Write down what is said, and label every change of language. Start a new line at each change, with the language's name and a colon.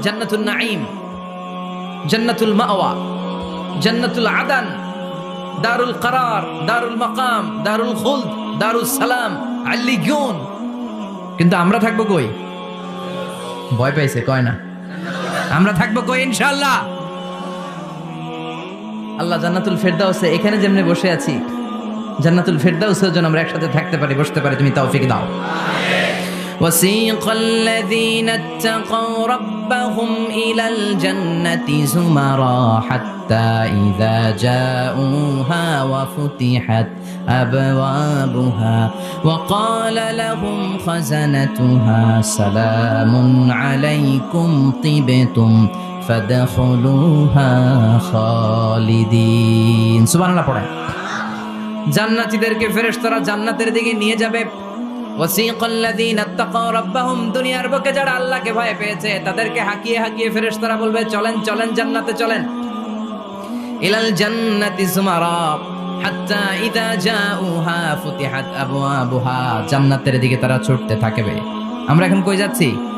Bangla: জান্নাতুল নাঈম, জান্নাতুল মাওয়া, জান্নাতুল আদান, দারুল করার, দারুল মাকাম, দারুল খুলদ, দারুল সালাম, আল্লিগুন। কিন্তু আমরা থাকবো কই? ভয় পাইছে, কয় না। আমরা থাকবো কই? ইনশাআল্লাহ। আল্লাহ জান্নাতুল ফেরদাউসে, এখানে যেমনি বসে আছি, জান্নাতুল ফেরদাউসের জন্য আমরা একসাথে থাকতে পারি, বসতে পারি। তুমি তৌফিক দাও।
Arabic: وسيق الذين اتقوا ربهم إلى الجنة زمرا حتى إذا جاءوها وفتحت أبوابها وقال لهم خزنتها سلام عليكم طبتم فادخلوها خالدين। سبحان الله
Bangla: পড়ে। জান্নাতীদেরকে ফেরেশতারা জান্নাতের দিকে নিয়ে যাবে।
Arabic: ওয়াসিকাল্লাযীনা ইত্তাকাউ রাব্বাহুম,
Bangla: দুনিয়ার বুকে যারা আল্লাহকে ভয় পেয়েছে তাদেরকে হাঁকিয়ে হাঁকিয়ে ফেরেশতারা বলবে চলেন চলেন জান্নাতে চলেন।
Arabic: ইলাল জান্নাতি যুমারা হাত্তা ইযা জাউহা ফুতিহাত আবওয়াবুহা,
Bangla: জান্নাতের দিকে তারা ছুটতে থাকবে। আমরা এখন কই যাচ্ছি?